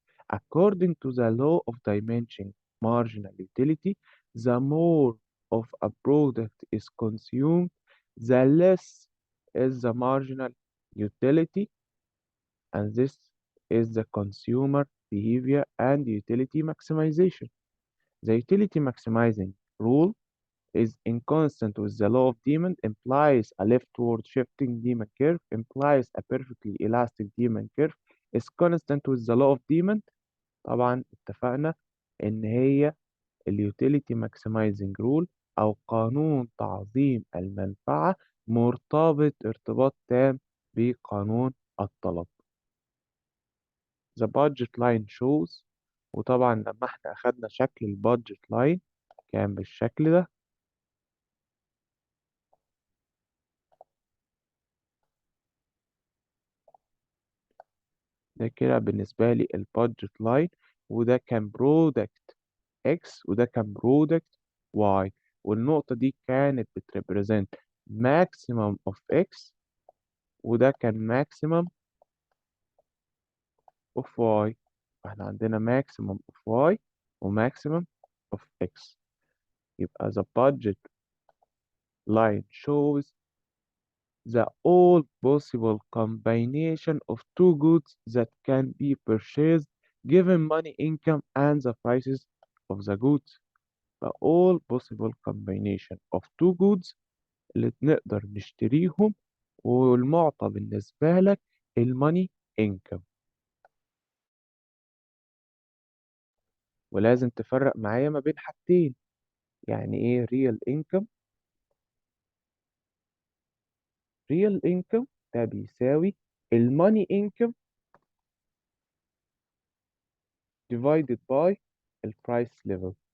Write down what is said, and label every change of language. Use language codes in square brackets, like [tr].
[en] According to the law of dimension marginal utility, the more of a product is consumed, the less is the marginal utility, and this is the consumer behavior and utility maximization. The utility maximizing rule is inconsistent with the law of demand, implies a leftward shifting demand curve, implies a perfectly elastic demand curve, is consistent with the law of demand. [ar] طبعا اتفقنا إن هي اليوتيليتي ماكسمايزنج رول أو قانون تعظيم المنفعة مرتبط ارتباط تام بقانون الطلب. [en] The budget line shows، [ar] وطبعا لما احنا أخدنا شكل البادجت لاين كان بالشكل ده. ده كده بالنسبة لي البادجت لاين، وده كان برودكت X وده كان برودكت Y، والنقطة دي كانت بتريبريزنت [en] maximum of X [ar] وده كان [en] maximum of Y. [ar] فاحنا عندنا [en] maximum of Y [ar] و [en] maximum of X. [ar] يبقى [en] the budget line shows the all possible combination of two goods that can be purchased given money income and the prices of the goods. The all possible combination of two goods [ar] اللي نقدر نشتريهم والمعطى بالنسبة لك الماني [en] income. [ar] ولازم تفرق معايا ما بين حاجتين. يعني ايه real income؟ real income ده بيساوي الماني income divided by البرايس level.